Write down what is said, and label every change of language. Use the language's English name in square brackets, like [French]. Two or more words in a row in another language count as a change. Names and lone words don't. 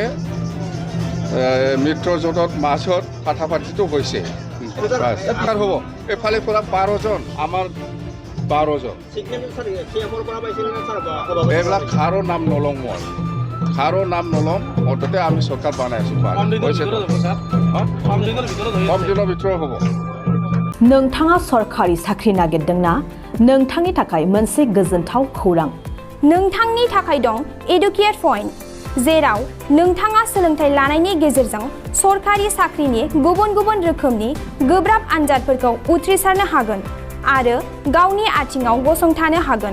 [Assamese] মিত্ৰজোঁটত মাজত ফাটাফাটিটো হৈছে হ'ব। এইফালে পৰা 12জন, আমাৰ 12জন। এইবিলাক কাৰো নাম নলওঁ, মই কাৰো নাম নলওঁ। মুঠতে আমি চৰকাৰ বনাই আছোঁ, কম দিনৰ ভিতৰত হ'ব। [Bodo] नोंथाङा सरखारि साख्रि नागिरदोंना? नोंथांनि थाखाय मोनसे गोजोनथाव खौरां। नोंथांनि थाखाय दं एडुकेट पइन्ट, जेराव नोंथाङा सोलोंथाइ लानायनि गेजेरजों सरखारि साख्रिनि गुबुन गुबुन रोखोमनि गोब्राब आनजादफोरखौ उथ्रिसारनो हागोन आरो गावनि आथिङाव गसंथानो हागोन।